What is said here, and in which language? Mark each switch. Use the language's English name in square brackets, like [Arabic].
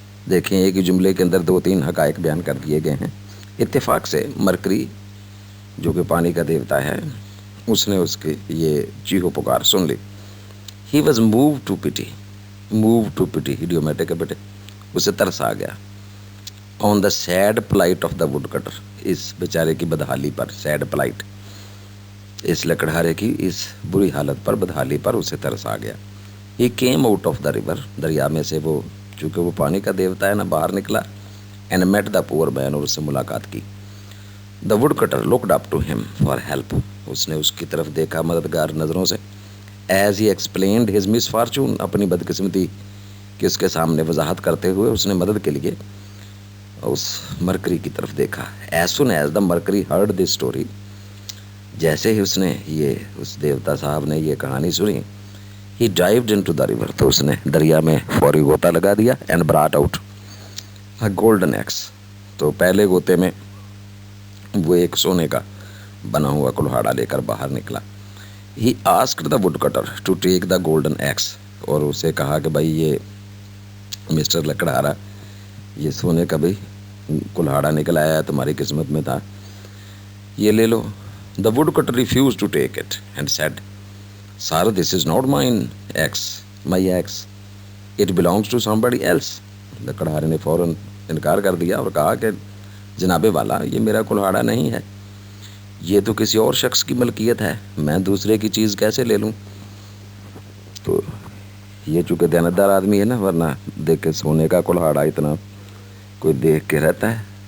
[Urdu] دیکھیں ایک ہی جملے کے اندر 2-3 حقائق بیان کر دیے گئے ہیں. اتفاق سے مرکری جو کہ پانی کا دیوتا ہے، اس نے اس کی یہ چیخو پکار سن لی. [English] He was moved to pity. Moved to pity idiomatic [Urdu] ہے بیٹے، اسے ترس آ گیا. [English] On the sad plight of the woodcutter. [Urdu] اس بیچارے کی بدحالی پر. [English] sad plight, [Urdu] اس لکڑہارے کی اس بری حالت پر، بدحالی پر اسے ترس آ گیا. [English] He came out of the river. [Urdu] دریا میں سے وہ، چونکہ وہ پانی کا دیوتا ہے نا، باہر نکلا. [English] And met the poor man. [Urdu] اور اس سے ملاقات کی. [English] The woodcutter looked up to him for help. [Urdu] اس نے اس کی طرف دیکھا مددگار نظروں سے. [English] As he explained his misfortune. [Urdu] اپنی بدقسمتی کی اس کے سامنے وضاحت کرتے ہوئے اس نے مدد کے لیے اس مرکری کی طرف دیکھا. [English] As soon as the Mercury heard this story. [Urdu] جیسے ہی اس نے اس دیوتا صاحب نے یہ کہانی سنی، [English] He dived into the river. [Urdu] تو اس نے دریا میں فوری غوطہ لگا دیا. [English] And brought out a golden axe. [Urdu] تو پہلے غوطے میں وہ ایک سونے کا بنا ہوا کلہاڑا لے کر باہر نکلا. [English] He asked the woodcutter to take the golden axe. [Urdu] اور اسے کہا کہ بھائی یہ مسٹر لکڑہارا، یہ سونے کا بھائی کلہاڑا نکل آیا ہے، تمہاری قسمت میں تھا، یہ لے لو. [English] The woodcutter refused to take it and said, Sir, this is not my axe. It belongs to somebody else. [Urdu] لکڑہارے نے فوراً انکار کر دیا اور کہا کہ جناب والا، یہ میرا کلہاڑا نہیں ہے، یہ تو کسی اور شخص کی ملکیت ہے، میں دوسرے کی چیز کیسے لے لوں. تو یہ چونکہ دیانتدار آدمی ہے نا، ورنہ دیکھ کے سونے کا کلہاڑا اتنا کوئی دیکھ کے رہتا ہے.